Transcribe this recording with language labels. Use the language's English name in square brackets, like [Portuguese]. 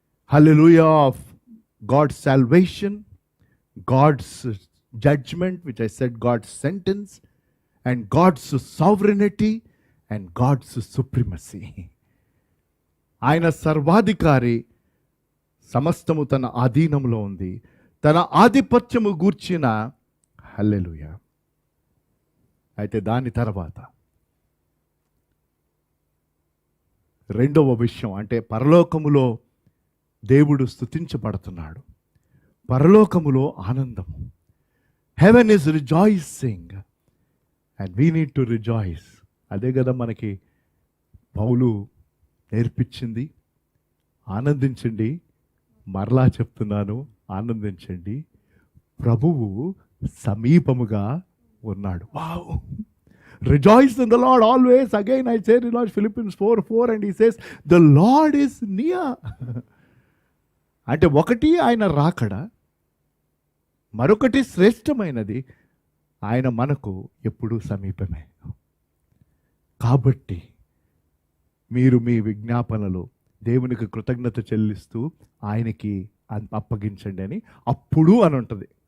[English] Hallelujah of God's salvation, God's judgment, which I said God's sentence, and God's sovereignty and God's supremacy. [Telugu] ఆయన సర్వాధికారి, సమస్తము తన ఆధీనంలో ఉంది, తన ఆధిపత్యము గూర్చిన హల్లెలూయా. అయితే దాని తర్వాత రెండవ విషయం, అంటే పరలోకములో దేవుడు స్తుతించబడుతున్నాడు, పరలోకములో ఆనందము. [English] Heaven is rejoicing and we need to rejoice. [Telugu] అదే కదా మనకి పౌలు నేర్పించింది. ఆనందించండి, మరలా చెప్తున్నాను, ఆనందించండి, ప్రభువు సమీపముగా ఉన్నాడు. [English] Wow! Rejoice in the Lord always. Again I say, Lord, Philippians 4:4, and he says, the Lord is near. [Telugu] అంటే ఒకటి ఆయన రాకడ, మరొకటి శ్రేష్టమైనది, ఆయన మనకు ఎప్పుడూ సమీపమే. కాబట్టి మీరు మీ విజ్ఞాపనలు దేవునికి కృతజ్ఞత చెల్లిస్తూ ఆయనకి అప్పగించండి అని అప్పుడు అని ఉంటుంది.